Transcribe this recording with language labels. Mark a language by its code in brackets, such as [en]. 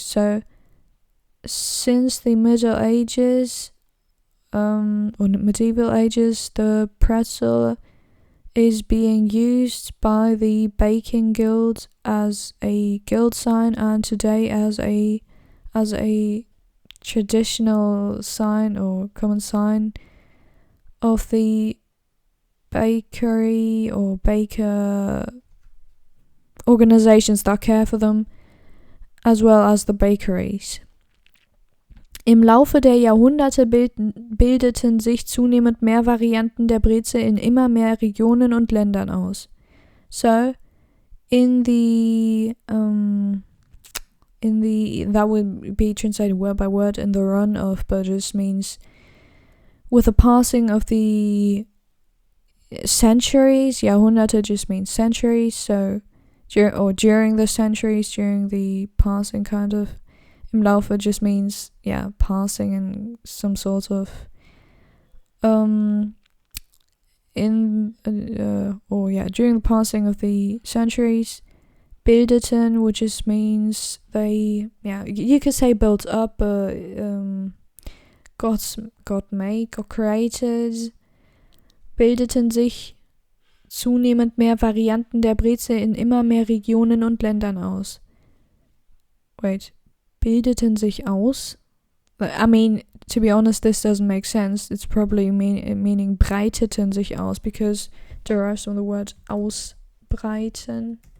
[en] So since the Middle Ages, or medieval ages, the pretzel is being used by the baking guild as a guild sign, and today as a traditional sign or common sign of the bakery or baker organizations that care for them, as well as the bakeries. [de] Im Laufe der Jahrhunderte bildeten sich zunehmend mehr Varianten der Brezel in immer mehr Regionen und Ländern aus. [en] So, that would be translated word by word, in the run of, but just means with the passing of the centuries. Jahrhunderte just means centuries, so during the centuries, during the passing, kind of. [de] Im Laufe [en] just means passing in some sort of during the passing of the centuries. Bildeten, which just means they, you could say built up, but got made, got created. [de] Bildeten sich zunehmend mehr Varianten der Brezel in immer mehr Regionen und Ländern aus. Bildeten sich aus? [en] I mean, to be honest, this doesn't make sense. It's probably meaning [de] breiteten sich aus, [en] because derives from the word ausbreiten.